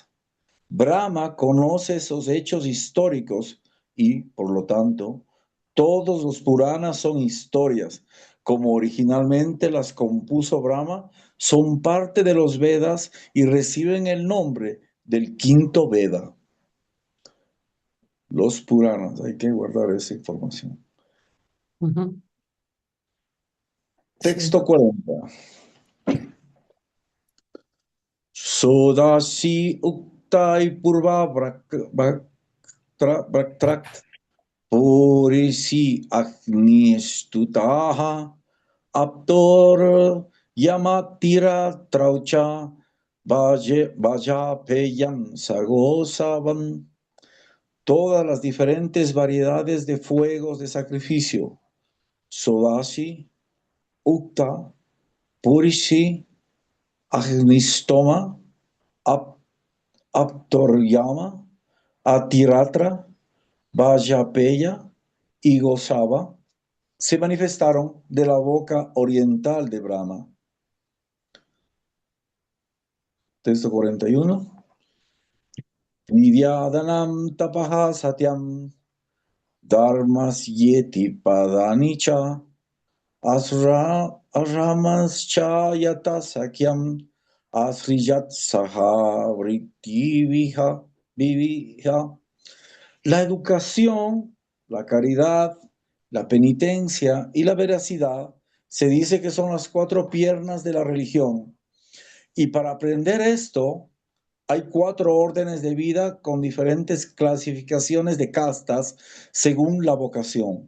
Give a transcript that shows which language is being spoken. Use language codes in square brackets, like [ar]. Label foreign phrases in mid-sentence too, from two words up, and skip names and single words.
[es] Brahma conoce esos hechos históricos y, por lo tanto, todos los Puranas son historias, como originalmente las compuso Brahma, son parte de los Vedas y reciben el nombre del quinto Veda. Los Puranas, hay que guardar esa información. Texto 40. [sa] षोडशी उक्थौ पूर्व वक्त्रात् पुरीषी अग्निष्टुतः आप्तोर् यामाति रात्रौ च वाजपेयं सगोसवम्. [es] Todas las diferentes variedades de fuegos de sacrificio, Sodasi, Ukta, Purisi, Agnistoma, Aptoryama, Atiratra, Vajapeya y Gosava se manifestaron de la boca oriental de Brahma. Texto 41. [sa] विद्यादानं तपः सत्यं धर्मस्येति पदानि च आश्रमाश्च यत सख्यं आश्रियात् सह वृत्ति विविहा. [es] La educación, la caridad, la penitencia y la veracidad se dice que son las 4 piernas de la religión. Y para aprender esto, hay 4 órdenes de vida con diferentes clasificaciones de castas según la vocación.